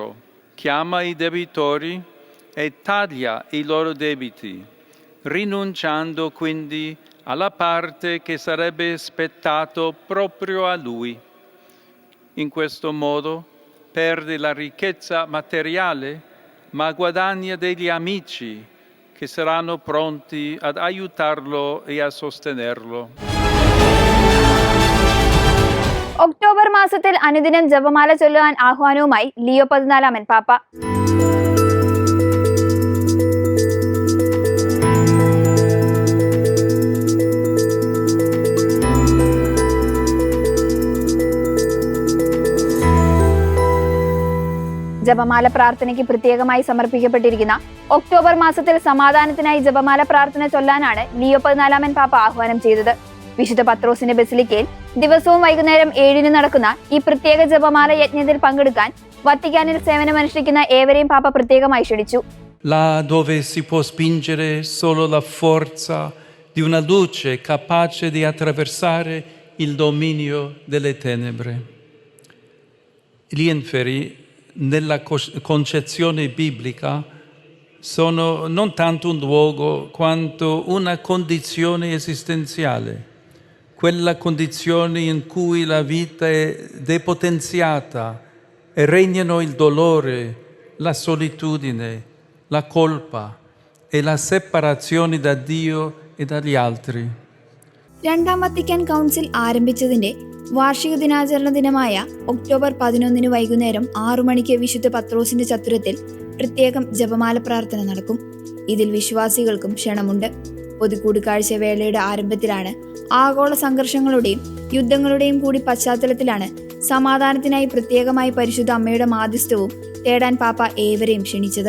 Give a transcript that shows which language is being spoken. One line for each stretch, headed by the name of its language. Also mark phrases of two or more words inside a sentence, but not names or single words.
Italian: Chiama i debitori e taglia i loro debiti, rinunciando quindi alla parte che sarebbe spettato proprio a lui. In questo modo perde la ricchezza materiale, ma guadagna degli amici che saranno pronti ad aiutarlo e a sostenerlo.
Malayalam: ഒക്ടോബർ മാസത്തിൽ അനുദിനം ജപമാല ചൊല്ലുവാൻ ആഹ്വാനവുമായി ലിയോ 14 പാപ്പ. ജപമാല പ്രാർത്ഥനയ്ക്ക് പ്രത്യേകമായി സമർപ്പിക്കപ്പെട്ടിരിക്കുന്ന ഒക്ടോബർ മാസത്തിൽ സമാധാനത്തിനായി ജപമാല പ്രാർത്ഥന ചൊല്ലാനാണ് ലിയോ 14 പാപ്പ ആഹ്വാനം ചെയ്തത്. വിശുദ്ധ പത്രോസിന്റെ ബസിലിക്കയിൽ ദിവസവും വൈകുന്നേരം 7 നടക്കുന്ന ഈ പ്രത്യേക ജപമാല യജ്ഞത്തിൽ പങ്കെടുക്കാൻ വത്തിക്കാനിൽ സേവനമനുഷ്ഠിക്കുന്ന ഏവരെയും പാപ്പ പ്രത്യേകമായി ക്ഷണിച്ചു.
Italian: Là dove si può spingere solo la forza di una luce capace di attraversare il dominio delle tenebre. Gli inferi nella concezione biblica sono non tanto un luogo quanto una condizione esistenziale, quella condizione in cui la vita è depotenziata e regnano il dolore, la solitudine, la colpa e la separazione da Dio e dagli altri.
Malayalam: രണ്ടാം വത്തിക്കാൻ കൗൺസിൽ ആരംഭിച്ചതിന്റെ വാർഷിക ദിനാചരണ ദിനമായ ഒക്ടോബർ 11 വൈകുന്നേരം 6 മണിക്ക് വിശുദ്ധ പത്രോസിന്റെ ചത്തുരത്തിൽ പ്രത്യേകം ജപമാല പ്രാർത്ഥന നടക്കും. ഇതിൽ വിശ്വാസികൾക്കും ക്ഷണമുണ്ട്. പൊതുകൂടിക്കാഴ്ച വേളയുടെ ആരംഭത്തിലാണ് ആഗോള സംഘർഷങ്ങളുടെയും യുദ്ധങ്ങളുടെയും കൂടി പശ്ചാത്തലത്തിലാണ് സമാധാനത്തിനായി പ്രത്യേകമായി പരിശുദ്ധ അമ്മയുടെ മാധ്യസ്ഥവും തേടാൻ പാപ്പ ഏവരെയും ക്ഷണിച്ചത്.